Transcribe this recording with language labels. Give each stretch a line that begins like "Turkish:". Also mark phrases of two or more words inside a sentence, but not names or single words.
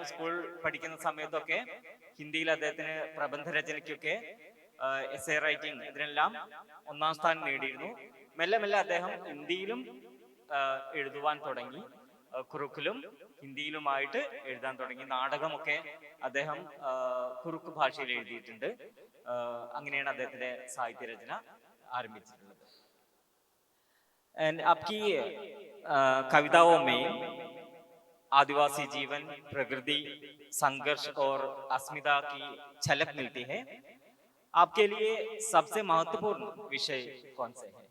Malayalam: സ്കൂൾ പഠിക്കുന്ന സമയത്തൊക്കെ ഹിന്ദിയിൽ അദ്ദേഹത്തിന് പ്രബന്ധ രചനയ്ക്കൊക്കെ,
English: essay writing,
Malayalam: ഇതിനെല്ലാം ഒന്നാം സ്ഥാനം നേടിയിരുന്നു. മെല്ലെ മെല്ലെ അദ്ദേഹം ഹിന്ദിയിലും എഴുതുവാൻ തുടങ്ങി, ഖുറുക്കിലും ഹിന്ദിയിലുമായിട്ട് എഴുതാൻ തുടങ്ങി. നാടകമൊക്കെ അദ്ദേഹം ഖുറുക്ക് ഭാഷയിൽ എഴുതിയിട്ടുണ്ട്. അങ്ങനെയാണ് അദ്ദേഹത്തിന്റെ സാഹിത്യരചന ആരംഭിച്ചിട്ടുള്ളത്.
Hindi: आपकी कविताओं में आदिवासी जीवन, प्रकृति, संघर्ष और अस्मिता की झलक मिलती है. आपके लिए सबसे महत्वपूर्ण विषय कौन से है?